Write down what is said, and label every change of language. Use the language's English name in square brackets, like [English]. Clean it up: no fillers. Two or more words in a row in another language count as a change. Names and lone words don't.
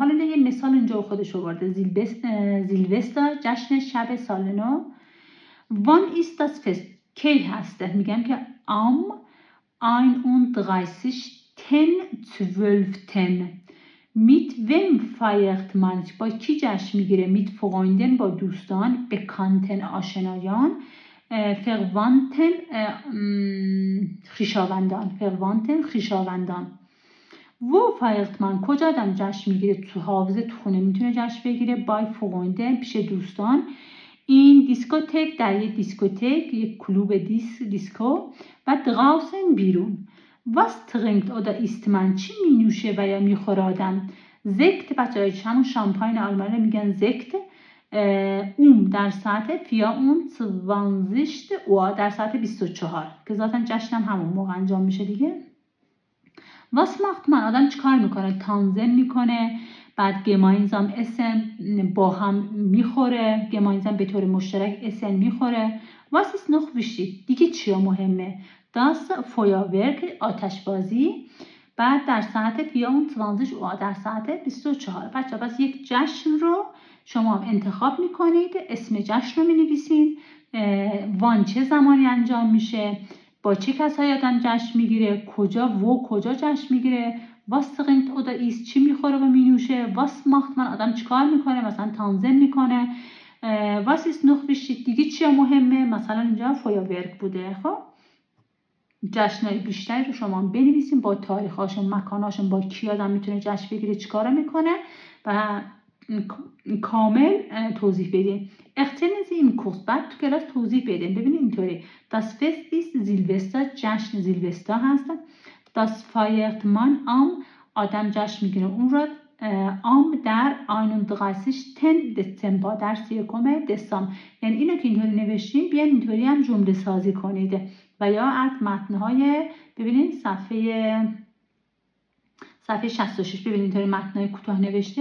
[Persian] حالا یه مثال اینجا خودش آورده. زیلوستر جشن شب سال نو. [German] Wann ist das Fest [Persian] کی هسته؟ میگم که am 31.12. [German] Mit wem feiert man؟ [Persian] با کی جشن میگیره؟ [German] mit Freunden [Persian] با دوستان، bekannten آشنایان، verwandten خویشاوندان. [German] wo feiert man [Persian] کجا آدم جشن میگیره؟ تو حافظه تو خونه میتونه جشن بگیره. [German] by Freunden [Persian] پیش دوستان. این دیسکوتک در یک دیسکوتک، یک کلوب دیسکو. و draußen بیرون. [German] was trinkt oder isst man [Persian] چی می نوشه و یا میخوره آدم؟ زکت بچه‌های همون شامپاین آلمانی میگن زکت. در ساعت 24 و در ساعت 24 که ذاتاً جشن همون موقع انجام میشه دیگه. [German] was macht man [Persian] آدم چیکار میکنه؟ تانزن میکنه. بعد [German] gemeinsam essen [Persian] با هم میخوره. gemeinsam به طور مشترک essen میخوره. [German] was ist noch wichtig [Persian] دیگه چیا مهمه؟ [German] das Feuerwerk [Persian] آتشبازی. بعد در ساعت 24 و در ساعت 24. بچه بس یک جشن رو شما هم انتخاب میکنید، اسم جشن رو مینویسید، وان چه زمانی انجام میشه، با چه کسایی آدم جشن میگیره، کجا جشن میگیره، [German] was trinkt oder isst [Persian] چی میخوره و مینوشه، [German] was macht man [Persian] آدم چیکار میکنه، مثلا تانزن میکنه، [German] was ist noch wichtig [Persian] دیگه چیا مهمه، مثلا اینجا فویاورک بوده. خب جشن‌های بیشتری رو شما بنویسین با تاریخ‌هاشون، مکان‌هاشون، با کی آدم میتونه جشن بگیره، چیکارا میکنه و کامل توضیح بدین. اختیار این کورس بعد تو کلاس توضیح بدین. ببینید اینطوری [German] das Fest ist Silvester [Persian] جشن زیلوستر هست. [German] das feiert man am [Persian] آدم جشن میگیره اون رو am در 31 دسامبر در 31 دسامبر. یعنی اینو که اینطوری نوشتیم بیان اینطوری هم جمله سازی کنید و یا از متن‌های ببینید صفحه 66 ببینید اینطوری متن‌های کوتاه نوشته.